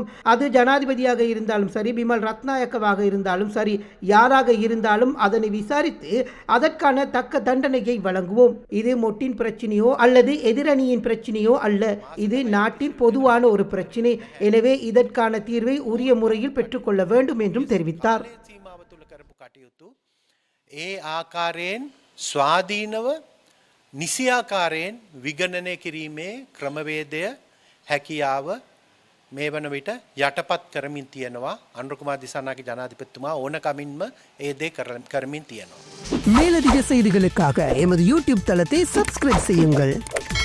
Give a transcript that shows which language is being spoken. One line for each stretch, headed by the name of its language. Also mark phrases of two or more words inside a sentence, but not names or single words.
Tamil: அது ஜனாதிபதியாக இருந்தாலும் சரி, பிமல் ரத்நாயக்கவாக இருந்தாலும் சரி, யாராக இருந்தாலும் அதனை விசாரித்து அதற்கான தக்க தண்டனையை வழங்குவோம். இது மொட்டின் பிரச்சனையோ அல்லது எதிரணியின் பிரச்சனையோ அல்ல. இது நாட்டின் பொதுவான ஒரு பிரச்சனை. எனவே இதற்கான தீர்வை உரிய முறையில் பெற்றுக்கொள்ள வேண்டும் என்றும் தெரிவித்தார்.
Sinhala: නිසියාකාරයෙන් විගණනය කිරීමේ ක්‍රමවේදය හැකියාව මේ වන විට යටපත් කරමින් තියෙනවා. අනුර කුමාර දිසානායක ජනාධිපතිතුමා ඕනකමින්ම ඒ දේ කරමින් තියෙනවා.
Tamil: மேலதிக செய்திகளுக்காக எமது யூடியூப் தளத்தை சப்ஸ்கிரைப் செய்யுங்கள்.